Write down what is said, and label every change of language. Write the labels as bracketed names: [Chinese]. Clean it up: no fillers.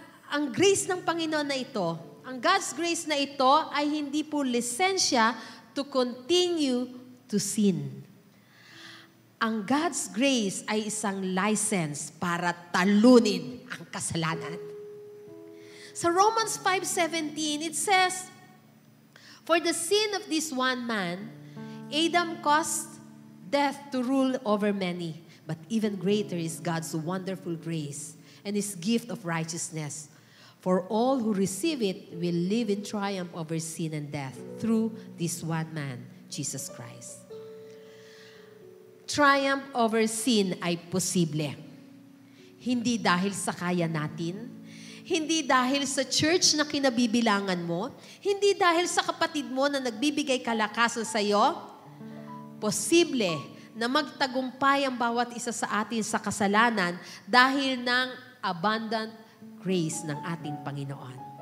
[Filipino] Ang grace ng Panginoon na ito, ang God's grace na ito ay hindi po lisensya to continue to sin. Ang God's grace ay isang license para talunin ang kasalanan. [English] Sa Romans 5:17, it says, "For the sin of this one man, Adam caused death to rule over many. But even greater is God's wonderful grace and His gift of righteousness. For all who receive it will live in triumph over sin and death through this one man, Jesus Christ." Triumph over sin ay posible. [Filipino] Hindi dahil sa kaya natin, hindi dahil sa church na kinabibilangan mo, hindi dahil sa kapatid mo na nagbibigay kalakasan sa iyo. Posible na magtagumpay ang bawat isa sa atin sa kasalanan dahil ng abundant grace ng ating Panginoon.